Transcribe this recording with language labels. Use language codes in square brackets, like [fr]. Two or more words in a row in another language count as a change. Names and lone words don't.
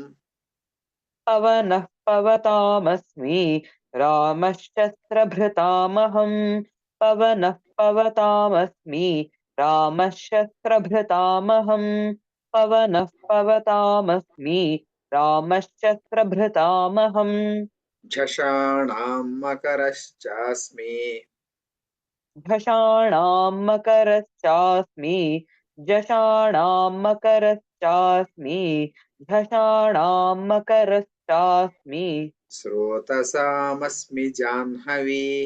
[sa] పవనః పవతామస్మి. రామశస్త్రభృతామహం. పవనః పవతామస్మి. రామశస్త్రభృతామహం. పవనః పవతామస్మి. రామశస్త్రభృతామహం. झषाणां मकरश्चास्मि. झषाणां मकरश्चास्मि. झषाणां मकरश्चास्मि. झषाणां मकरश्चास्मि. स्रोतसामस्मि जाह्नवी.